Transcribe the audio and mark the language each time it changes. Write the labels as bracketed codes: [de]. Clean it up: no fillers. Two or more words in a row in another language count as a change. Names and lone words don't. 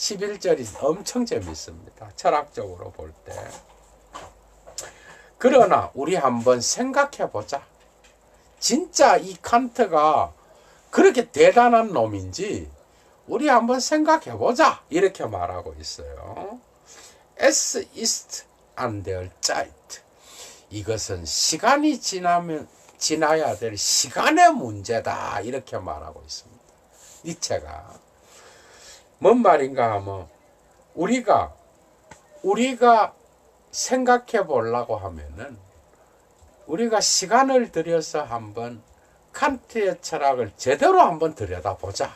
[ko] 11절이 엄청 재밌습니다. 철학적으로 볼 때. 그러나 우리 한번 생각해 보자. 진짜 이 칸트가 그렇게 대단한 놈인지 우리 한번 생각해 보자. 이렇게 말하고 있어요. [de] Es ist an der Zeit. [ko] 이것은 시간이 지나야 될 시간의 문제다. 이렇게 말하고 있습니다. 니체가. 뭔 말인가 하면 우리가 생각해 보려고 하면은 우리가 시간을 들여서 한번 칸트의 철학을 제대로 한번 들여다보자.